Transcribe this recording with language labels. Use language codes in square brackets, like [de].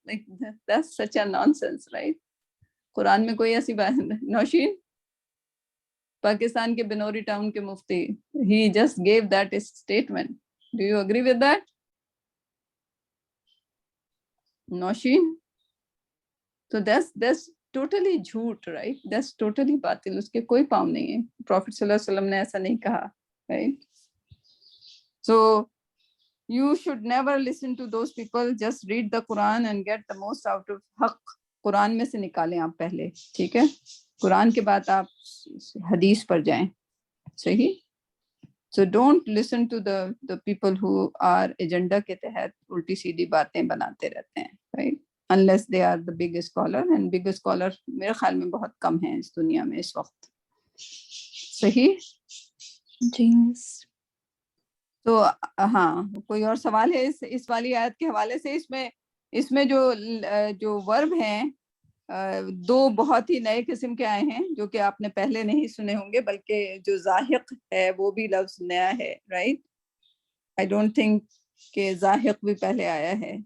[en] Like that's such a nonsense, right? [ur] قرآن میں کوئی ایسی بات نہیں. نوشین پاکستان کے بنوری ٹاؤن کے مفتی, [en] he just gave that statement. Do you agree with that? [ur] Nausheen. [en] So that's totally جھوٹ, right? That's totally باطل. [ur] اس کے کوئی پاؤں نہیں ہے. Prophet صلی اللہ علیہ وسلم نے ایسا نہیں کہا, right? [en] So you should never listen to those people. Just read the Quran and get the most out of حق. [ur] قرآن میں سے نکالیں آپ پہلے, ٹھیک ہے؟ قرآن کے بعد آپ حدیث پر جائیں. صحیح. [en] So don't listen to the people who are agenda [ur] کے تحت الٹی سیدھی باتیں بناتے رہتے ہیں, [en] right? Unless they are the big scholar, [ur] and big scholar میرے خیال میں بہت کم ہیں اس دنیا میں اس وقت. صحیح. جی. تو ہاں, کوئی اور سوال ہے اس والی آیت کے حوالے سے؟ اس میں جو ورب ہیں دو بہت ہی نئے قسم کے آئے ہیں جو کہ آپ نے پہلے نہیں سنے ہوں گے, بلکہ جو زاہق ہے وہ بھی لفظ نیا ہے, رائٹ؟ [en] I don't think [ur] کہ زاہق بھی پہلے آیا ہے.